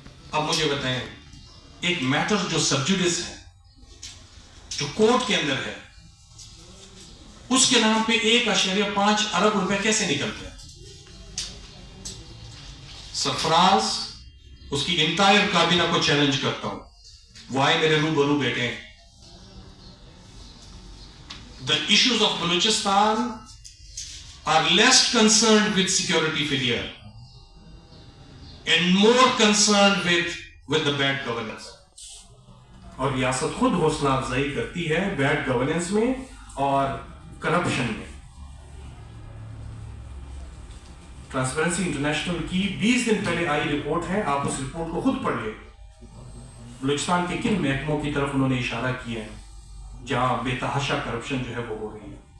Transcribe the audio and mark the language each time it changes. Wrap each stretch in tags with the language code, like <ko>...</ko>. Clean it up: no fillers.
<ur>اب مجھے بتائیں ایک میٹر جو سبجوڈس ہے جو کورٹ کے اندر ہے اس کے نام پہ 1.5 ارب روپے کیسے نکلتے ہیں؟ سرفراز اس کی انٹائر کابینہ کو چیلنج کرتا ہوں وہ آئے میرے روبرو بیٹھے.</ur> <en>The issues of Balochistan are less concerned with security failure and more concerned with the bad governance.</en> <ur>اور ریاست خود حوصلہ افزائی کرتی ہے بیڈ گورننس میں اور کرپشن میں. ٹرانسپیرنسی انٹرنیشنل کی 20 دن پہلے آئی رپورٹ ہے, آپ اس رپورٹ کو خود پڑھ لیں. بلوچستان کے کن محکموں کی طرف انہوں نے اشارہ کیا ہے جہاں بے تحاشا کرپشن جو ہے وہ ہو رہی ہے.</ur>